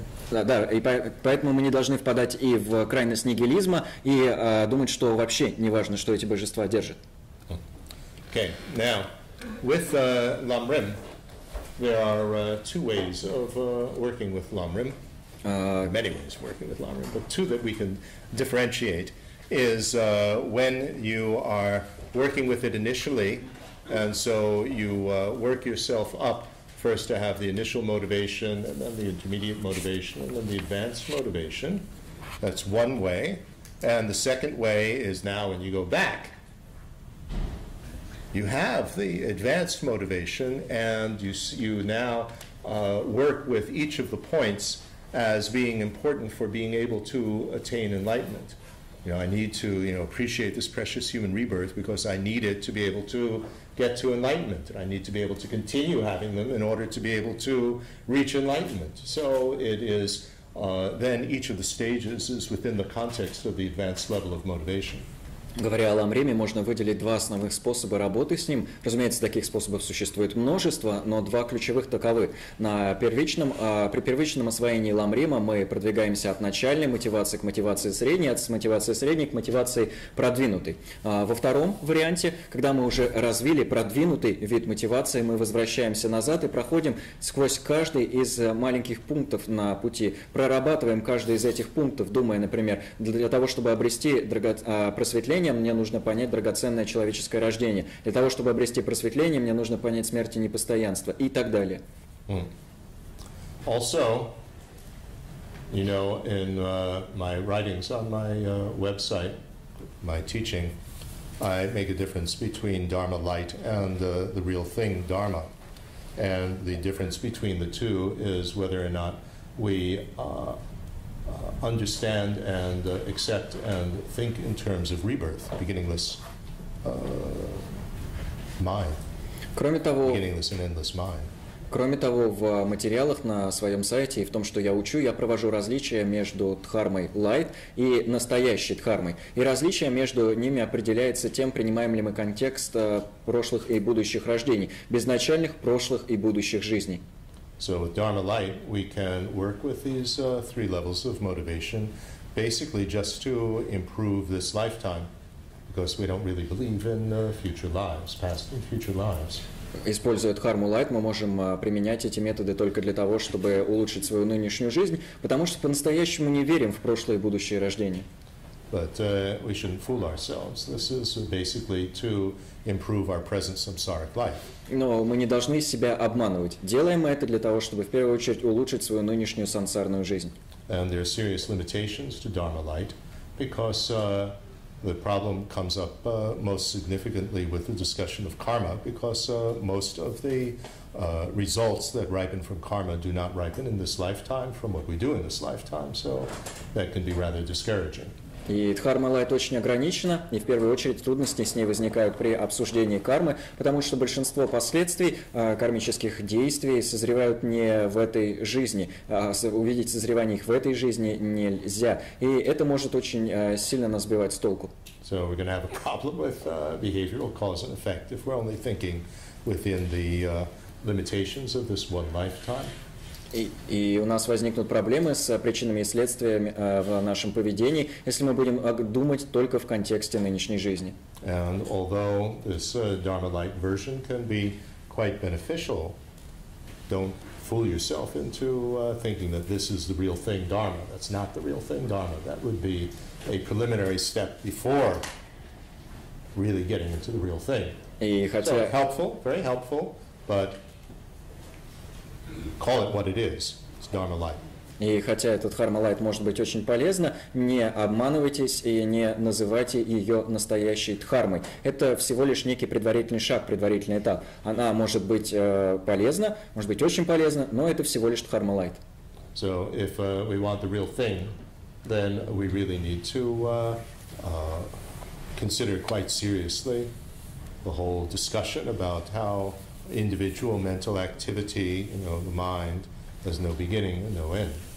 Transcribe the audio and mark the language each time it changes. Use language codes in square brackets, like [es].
[ru] Да, и поэтому мы не должны впадать и в крайность нигилизма, и думать, что вообще не важно, что эти божества держат. [en] Okay, now, with lam-rim, there are two ways of working with lam-rim. Many ways of working with lam-rim, but two that we can differentiate is when you are working with it initially, and so you work yourself up first to have the initial motivation, and then the intermediate motivation, and then the advanced motivation. That's one way. And the second way is now when you go back, you have the advanced motivation, and you now work with each of the points as being important for being able to attain enlightenment. I need to, appreciate this precious human rebirth because I need it to be able to get to enlightenment. I need to be able to continue having them in order to be able to reach enlightenment. So it is, then each of the stages is within the context of the advanced level of motivation. [ru] Говоря о lam-riме, можно выделить два основных способа работы с ним. Разумеется, таких способов существует множество, но два ключевых таковы. При первичном освоении lam-рима мы продвигаемся от начальной мотивации к мотивации средней, от мотивации средней к мотивации продвинутой. Во втором варианте, когда мы уже развили продвинутый вид мотивации, мы возвращаемся назад и проходим сквозь каждый из маленьких пунктов на пути. Прорабатываем каждый из этих пунктов, думая, например, для того, чтобы обрести просветление, мне нужно понять драгоценное человеческое рождение. Для того, чтобы обрести просветление, мне нужно понять смерть и непостоянство и так далее. [en] Also, you know, in my writings on my website, my teaching, I make a difference between Dharma light and the real thing, Dharma. And the difference between the two is whether or not we understand and accept and think in terms of rebirth, beginningless mind, beginningless and endless mind. [ru] Кроме того, в материалах на своем сайте и в том, что я учу, я провожу различия между дхармой light и настоящей дхармой. И различие между ними определяется тем, принимаем ли мы контекст прошлых и будущих рождений, безначальных прошлых и будущих жизней. [en] So with Dharma light, we can work with these three levels of motivation, basically just to improve this lifetime, because we don't really believe in future lives, past and future lives. [ru] Используя дхарму лайт, мы можем применять эти методы только для того, чтобы улучшить свою нынешнюю жизнь, потому что по-настоящему не верим в прошлое и будущее рождения. [en] But we shouldn't fool ourselves. This is basically to improve our present samsaric life. [ru] Но мы не должны себя обманывать. Делаем мы это для того, чтобы в первую очередь улучшить свою нынешнюю сансарную жизнь. [en] And there are serious limitations to Dharma light because the problem comes up most significantly with the discussion of karma, because most of the results that ripen from karma do not ripen in this lifetime from what we do in this lifetime, so that can be rather discouraging. [ru] И дхарма лайт очень ограничена, и в первую очередь трудности с ней возникают при обсуждении кармы, потому что большинство последствий кармических действий созревают не в этой жизни, увидеть созревание их в этой жизни нельзя, и это может очень сильно нас сбивать с толку. [en] So we're going to have a problem with behavioral cause and effect if we're only thinking within the limitations of this one lifetime. [ru] И у нас возникнут проблемы с причинами и следствиями в нашем поведении, если мы будем думать только в контексте нынешней жизни. [en] And although this Dharma light version can be quite beneficial, don't fool yourself into thinking that this is the real thing Dharma. That's not the real thing Dharma. That would be a preliminary step before really getting into the real thing. So helpful, very helpful, but call it what it is. It's Dharma light. [ru] И хотя этот Dharma light может быть очень полезно, не обманывайтесь и не называйте ее настоящей дхармой. Это всего лишь некий предварительный шаг, предварительный этап. Она может быть полезна, может быть очень полезна, но это всего лишь Dharma light. [en] So if we want the real thing, then we really need to consider quite seriously the whole discussion about how individual mental activity, you know, the mind, has no beginning and no end.